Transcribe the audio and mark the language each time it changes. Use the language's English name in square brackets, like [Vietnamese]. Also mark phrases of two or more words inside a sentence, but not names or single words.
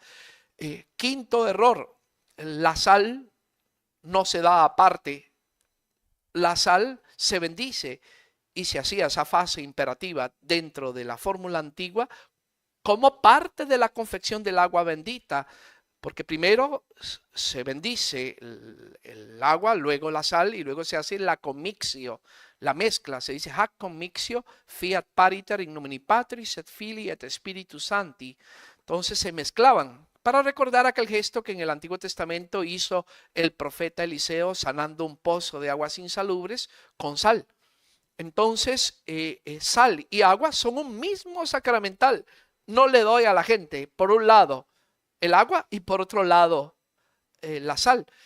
[Spanish] Quinto error, la sal no se da aparte, la sal se bendice y se hacía esa fase imperativa dentro de la fórmula antigua como parte de la confección del agua bendita, porque primero se bendice el agua, luego la sal y luego se hace la commixio, la mezcla, se dice [Latin] hac commixio fiat pariter in nomine Patris et Filii et Spiritus Sancti. [Spanish] Entonces se mezclaban para recordar aquel gesto que en el Antiguo Testamento hizo el profeta Eliseo sanando un pozo de aguas insalubres con sal. Entonces, sal y agua son un mismo sacramental. No le doy a la gente, por un lado, el agua y por otro lado, la sal.